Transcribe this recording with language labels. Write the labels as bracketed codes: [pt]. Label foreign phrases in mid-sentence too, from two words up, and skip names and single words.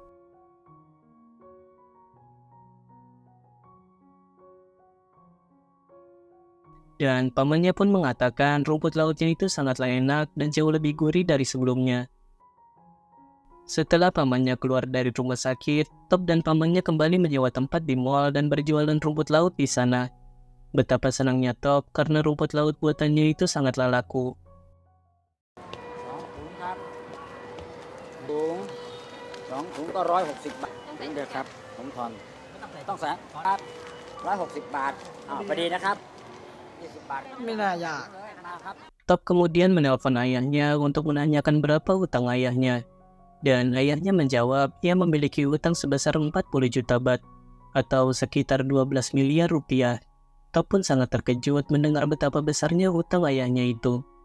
[id] Dan pamannya pun mengatakan rumput lautnya itu sangatlah enak dan jauh lebih gurih dari sebelumnya. Setelah pamannya keluar dari rumah sakit, Top dan pamannya kembali menyewa tempat di mall dan berjualan rumput laut di sana. Betapa senangnya Top karena rumput laut buatannya itu sangatlah laku. [th] 2 ถุงก็160 บาทถุงเดียวครับผมทอนต้องแสนครับ160 บาทพอดีนะครับ20 บาท ไม่น่ายาก มาครับ [id] Top kemudian menelpon ayahnya untuk menanyakan berapa utang ayahnya. Dan ayahnya menjawab ia memiliki utang sebesar 40 juta baht atau sekitar 12 miliar rupiah. Top pun sangat terkejut mendengar betapa besarnya hutang ayahnya itu.